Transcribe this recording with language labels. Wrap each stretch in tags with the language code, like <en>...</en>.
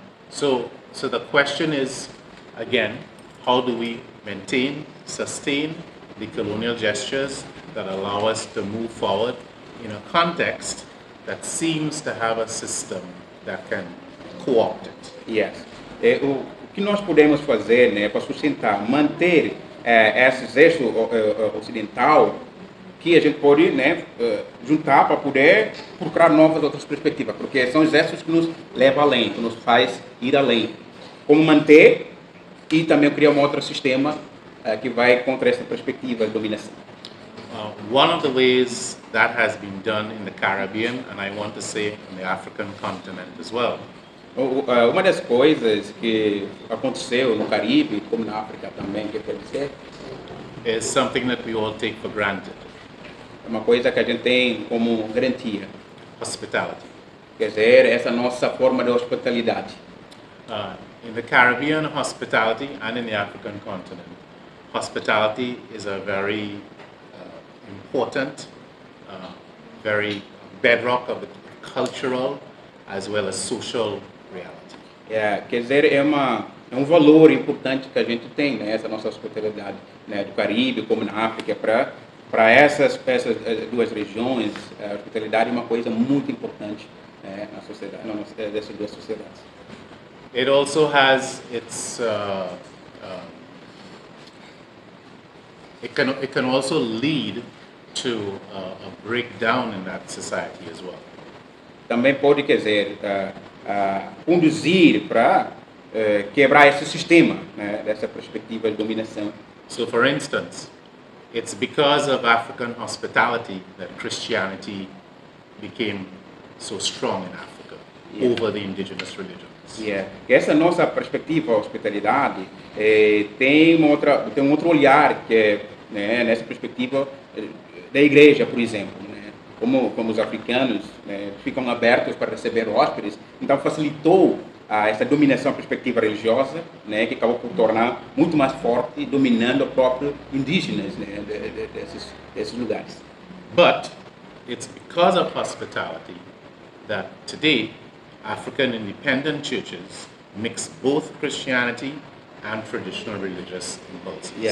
<en>So the question is, again, how do we maintain, sustain the colonial gestures that allow us to move forward in a context that seems to have a system that can co-opt it?</en> <pt>O que nós podemos fazer, né, para sustentar, manter esse gesto ocidental que a gente pode, né, juntar para poder procurar outras perspectivas, porque são gestos que nos levam além, que nos faz ir além. Como manter e também criar um outro sistema que vai contra essa perspectiva de dominação.</pt> <en>One of the ways that has been done in the Caribbean, and I want to say in the African continent as well.</en> <pt>Uma das coisas que aconteceu no Caribe, como na África também, que quer dizer,</pt> <en>is something that we all take for granted.</en> <pt>É uma coisa que a gente tem como garantia.</pt> <en>Hospitality.</en> <pt>Quer dizer, essa nossa forma de hospitalidade.</pt> <en>In the Caribbean, hospitality, and in the African continent, hospitality is a very important, very bedrock of the cultural as well as social reality.</en> <pt>Quer dizer, é um valor importante que a gente tem, né, essa nossa hospitalidade, né, do Caribe como na África, para essas duas regiões. A hospitalidade é uma coisa muito importante na sociedade, dessas duas sociedades.</pt> <en>It also has its, it can also lead to a breakdown in that society as well.</en> <pt>Também pode, quer dizer, conduzir para quebrar esse sistema, né, dessa perspectiva de dominação.</pt> <en>So for instance, it's because of African hospitality that Christianity became so strong in Africa over the indigenous religions.</en> <pt>Essa nossa perspectiva, a hospitalidade, tem um outro olhar que é, né, nessa perspectiva da igreja, por exemplo, né, como os africanos, né, ficam abertos para receber hóspedes, então facilitou essa dominação, a perspectiva religiosa, né, que acabou por tornar muito mais forte, dominando o próprio indígenas, né, desses lugares.</pt> <en>But it's because of hospitality that today African independent churches mix both Christianity and traditional religious impulses.</en>